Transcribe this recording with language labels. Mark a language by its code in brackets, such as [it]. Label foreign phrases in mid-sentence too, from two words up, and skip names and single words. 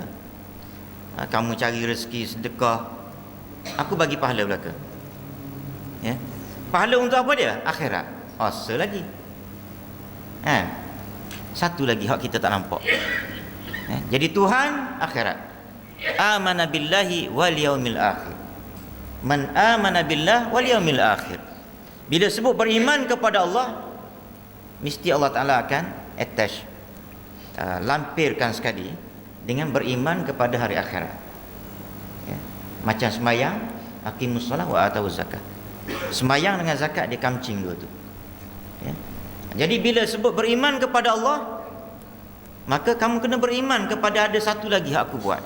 [ms] Kamu cari rezeki, sedekah, aku bagi pahala belaka. Pahala untuk apa dia? Akhirat. Asa lagi. Satu lagi hak kita tak nampak. Jadi Tuhan akhirat. [ar] آمن بالله واليوم الآخر. من آمن بالله واليوم الآخر. [ms] Bila sebut beriman kepada Allah, mesti Allah Ta'ala akan attach, lampirkan sekali dengan beriman kepada hari akhirat. Macam sembahyang, [ar] أقيموا الصلاة وآتوا الزكاة. [ms] Sembahyang dengan zakat dia kamcing dua tu. Jadi bila sebut beriman kepada Allah, maka kamu kena beriman kepada ada satu lagi hak aku buat.